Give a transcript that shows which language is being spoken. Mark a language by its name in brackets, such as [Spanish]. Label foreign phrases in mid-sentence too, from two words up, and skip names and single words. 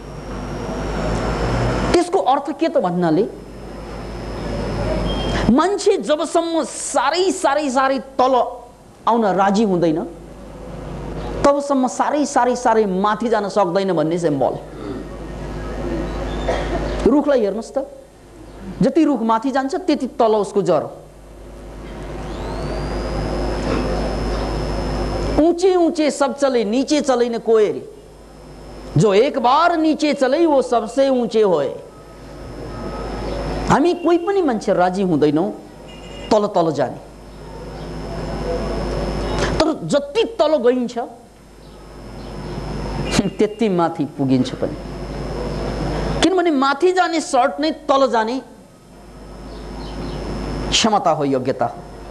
[Nepali] त्यसको अर्थ के त भन्नाले मान्छे जबसम्म सारै सारै सारै तल आउन राजी हुँदैन तबसम्म सारै सारै सारै माथि जान सक्दैन भन्ने सिम्बल। रुखलाई हेर्नुस् त, जति रुख माथि जान्छ त्यति तल उसको जरो। [Hindi] ऊंचे ऊंचे सब चले नीचे चले न कोई रे, जो एक बार नीचे चले वो सबसे ऊंचे होए। [Nepali] हामी कोही पनि मान्छे राजी हुँदैनौँ तल तल जाने, तर जति तल गइन्छ त्यति माथि पुगिन्छ पनि, किनभने माथि जाने सर्ट नै तल जाने क्षमता हो, योग्यता हो।